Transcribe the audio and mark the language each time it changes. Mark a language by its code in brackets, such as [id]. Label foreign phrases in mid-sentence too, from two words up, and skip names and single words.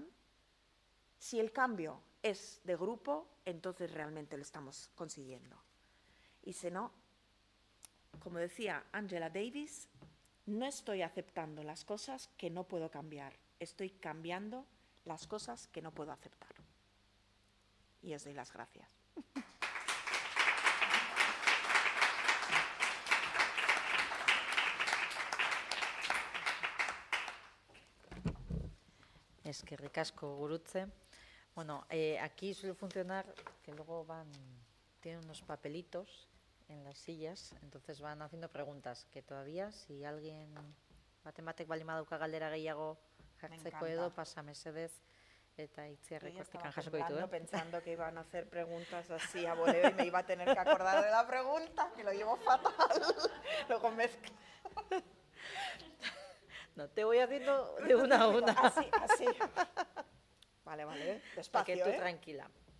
[es] Si el cambio es de grupo, entonces realmente lo estamos consiguiendo. Y si no, como decía Angela Davis, no estoy aceptando las cosas que no puedo cambiar, estoy cambiando las cosas que no puedo aceptar. Y os doy las gracias. [eu] Eskerrik asko, Gurutze. [es] Bueno, aquí suele funcionar que luego tienen unos papelitos en las sillas, entonces van haciendo preguntas, que todavía, si alguien [eu] batek baldin badauka galdera gehiago jartzeko edo, pasa mesedez, eta itziarrek hortikan jasoko ditu, [es] pensando que iban a hacer preguntas así a voleo y me iba a tener que acordar de la pregunta, que lo llevo fatal. Luego mezclo. No, te voy haciendo de una a una. Así. Vale, despacio, para que tú tranquila.